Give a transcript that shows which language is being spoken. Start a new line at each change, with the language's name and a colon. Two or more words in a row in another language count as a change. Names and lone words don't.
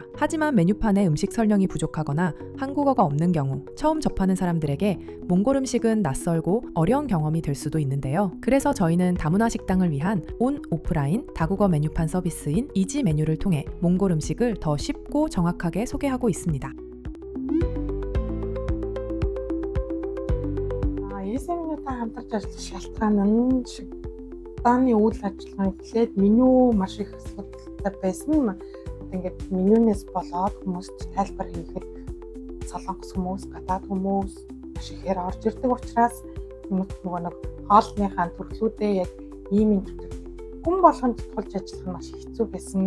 Korean: 하지만 메뉴판에 음식 설명이 부족하거나 한국어가 없는 경우 처음 접하는 사람들에게 몽골 음식은 낯설고 어려운 경험이 될 수도 있는데요. 그래서 저희는 다문화 식당을 위한 온 오프라인 다국어 메뉴판 서비스인 이지 메뉴를 통해 몽골 음식을 더 쉽고 정확하게 소개하고 있습니다.
Mongolian: Эсэмнүүдтэй хамтарч ажиллах шалтгаан нь 식당의 үйл ажиллагаа эхлээд меню маш их асуудалтай байсан. Ингээд менюнээс болоод хүмүүст тайлбар хийхэд солонгос хүмүүс, гадаад хүмүүс маш ихээр орж ирдэг учраас хүмүүс нөгөө нэг хоолныхаа төрлүүдээ яг ийм юм хүн болгонд тулж ажиллах нь маш хэцүү байсан.